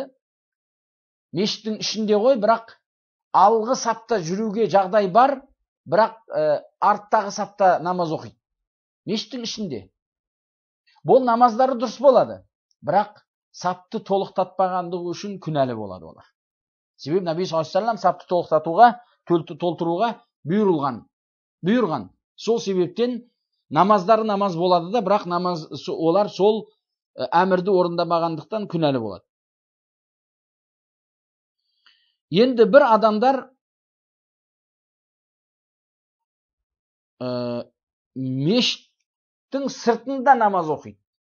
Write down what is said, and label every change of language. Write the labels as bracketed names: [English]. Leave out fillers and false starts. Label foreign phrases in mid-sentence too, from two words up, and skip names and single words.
[Kazakh] Мешіттің ішінде ғой, бірақ алғы сапта жүруге жағдай бар, бірақ арттағы сапта намаз оқиды. Мешіттің ішінде. Бұл намаздары дұрыс болады, бірақ сапты толықтатпағандығы үшін күнәлі болады олар. Себебі Наби [Arabic] صلى الله عليه وسلم [Kazakh] сапты толтыруға бұйырған. Сол себептен намаздары намаз болады да, бірақ олар сол әмірді орындамағандықтан күнәлі болады. Енді бір адамдар мешіттің сыртында намаз оқиды.